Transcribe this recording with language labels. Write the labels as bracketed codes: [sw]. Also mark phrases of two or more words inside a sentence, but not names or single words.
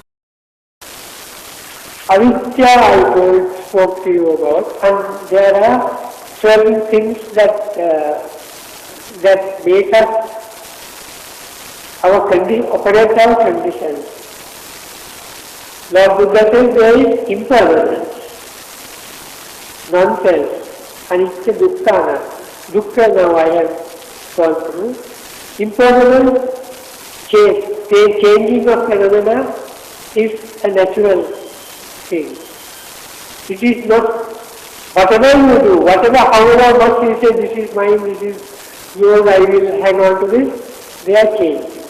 [en] Avidya I spoke to you about, and there are certain things that that make us operate our conditions. Lord Buddha says there is impermanence, nonsense, [pi] anicca, dukkha. [en] Dukkha now I have gone through. Impermanence, changing of phenomena is a natural thing. It is not, whatever you do, however much you say this is mine, this is yours, I will hang on to this, they are changing.